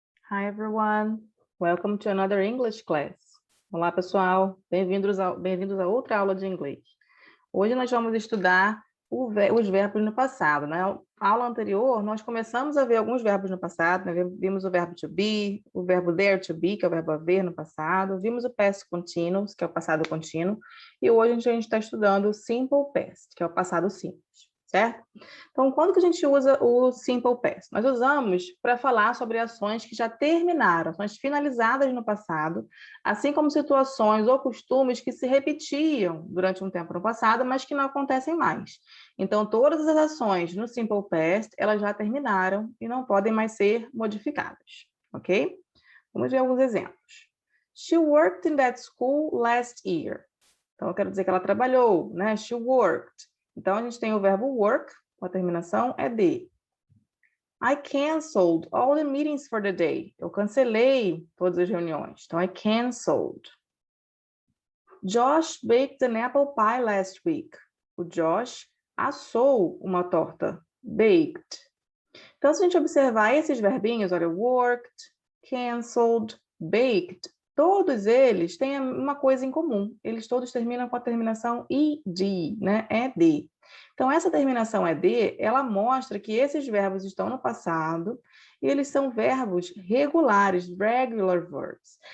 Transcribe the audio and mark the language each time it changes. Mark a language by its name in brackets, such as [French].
[English] Hi everyone, welcome to another English class. [Portuguese] Olá pessoal, bem-vindos a outra aula de inglês. Hoje nós vamos estudar os verbos no passado, né? Na aula anterior nós começamos a ver alguns verbos no passado, né? Vimos o verbo to be, o verbo there to be, que é o verbo haver no passado, vimos o past continuous, que é o passado contínuo, e hoje a gente está estudando o simple past, que é o passado simples. Certo? Então, quando que a gente usa o simple past? Nós usamos para falar sobre ações que já terminaram, ações finalizadas no passado, assim como situações ou costumes que se repetiam durante um tempo no passado, mas que não acontecem mais. Então, todas as ações no simple past, elas já terminaram e não podem mais ser modificadas, ok? Vamos ver alguns exemplos. [English] She worked in that school last year. [Portuguese] Então, eu quero dizer que ela trabalhou, né? [English] She worked. [Portuguese] Então, a gente tem o verbo work, com a terminação é de. [English] I canceled all the meetings for the day. [Portuguese] Eu cancelei todas as reuniões. [English] Então, I canceled. Josh baked an apple pie last week. [Portuguese] O Josh assou uma torta. Baked. Então, se a gente observar esses verbinhos, olha, worked, canceled, baked, todos eles têm uma coisa em comum. Eles todos terminam com a terminação ed, né? Ed. Então, essa terminação ed, ela mostra que esses verbos estão no passado e eles são verbos regulares, [English] regular verbs.